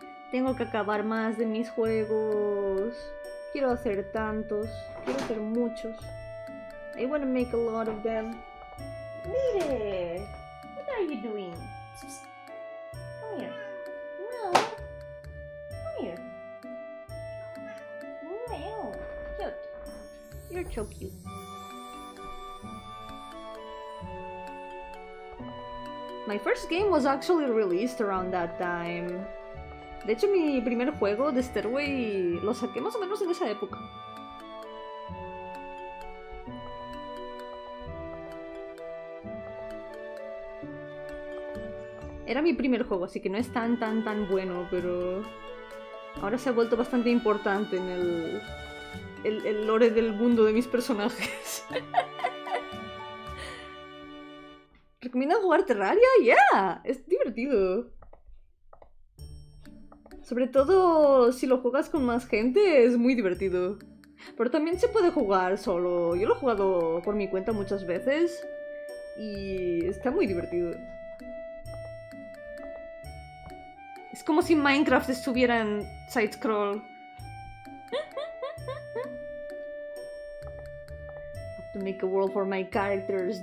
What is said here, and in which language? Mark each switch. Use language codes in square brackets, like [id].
[es] Tengo que acabar más de mis juegos. Quiero hacer tantos. Quiero hacer muchos. [en] I want to make a lot of them. Mire, what are you doing? Come here. No. Come here. Meow. Cute. You're so cute. My first game was actually released around that time. [es] De hecho, mi primer juego de Stairway lo saqué más o menos en esa época. Era mi primer juego, así que no es tan bueno, pero ahora se ha vuelto bastante importante en el lore del mundo de mis personajes. ¿Recomiendan jugar Terraria? ¡Yeah! Es divertido. Sobre todo si lo juegas con más gente, es muy divertido. Pero también se puede jugar solo. Yo lo he jugado por mi cuenta muchas veces y está muy divertido. Es como si Minecraft estuviera en side-scroll. [en] Have to make a world for my characters.